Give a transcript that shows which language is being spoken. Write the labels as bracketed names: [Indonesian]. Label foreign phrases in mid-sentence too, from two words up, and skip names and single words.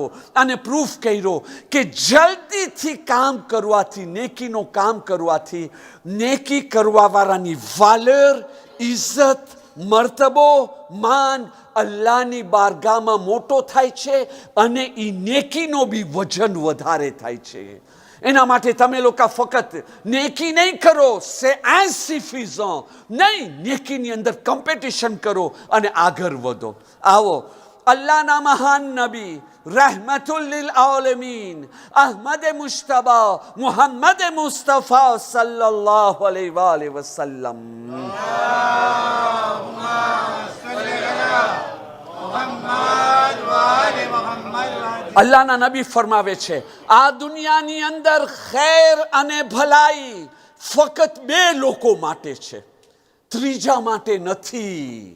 [Gujarati] અને પ્રૂફ કર્યો કે જલ્દીથી કામ કરવાથી, નેકીનો કામ કરવાથી, નેકી કરવાવાળાની વાલર, ઇજ્જત, મર્તબો, માન અલ્લાહની બારગાહમાં મોટો થાય છે અને એ નેકીનો બી વજન વધારે થાય છે. એના માટે તમે લોકો ફક્ત નેકી નહીં કરો, [French] c'est insuffisant [Gujarati] નહીં, નેકીની અંદર કોમ્પિટિશન કરો અને આગળ વધો. આવો અલ્લાહના મહાન નબી [Arabic] رحمة للعالمين أحمد مجتبى محمد مصطفى صلى الله عليه وسلم [Gujarati] અલ્લાહના નબી ફરમાવે છે, આ દુનિયાની અંદર ખેર અને ભલાઈ ફક્ત 2 લોકો માટે છે, ત્રીજા માટે નથી.